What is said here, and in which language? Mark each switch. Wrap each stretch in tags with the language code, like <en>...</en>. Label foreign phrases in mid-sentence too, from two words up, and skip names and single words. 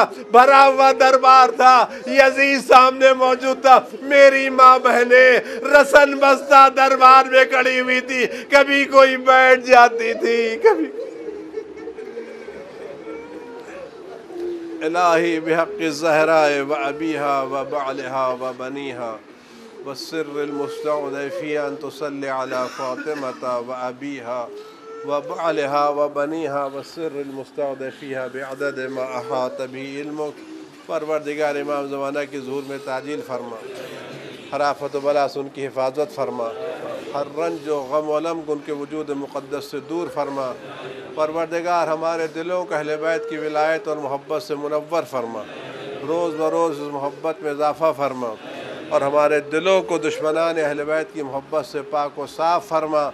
<ur>بھرا ہوا دربار تھا، یزید سامنے موجود تھا، میری ماں بہنیں رسن بستہ دربار میں کھڑی ہوئی تھی، کبھی کوئی بیٹھ جاتی تھی، کبھی</ur> <ar>الہی بحق الزہراء و ابیہا و بعلہا و بنیہا والسر المستودع فیہا ان تصلی علی فاطمہ و ابیہا و بعلہا و بنیہا والسر المستودع فیہا بعدد ما احاط به علمک۔</ar> <ur>پروردگار امام زمانہ کی ظہور میں تعجیل فرما، ہر آفت و بلا سے ان کی حفاظت فرما، ہر رنج و غم و علم کو ان کے وجود مقدس سے دور فرما۔ پروردگار ہمارے دلوں کو اہل بیت کی ولایت اور محبت سے منور فرما، روز بروز اس محبت میں اضافہ فرما، اور ہمارے دلوں کو دشمنان اہل بیت کی محبت سے پاک و صاف فرما۔</ur>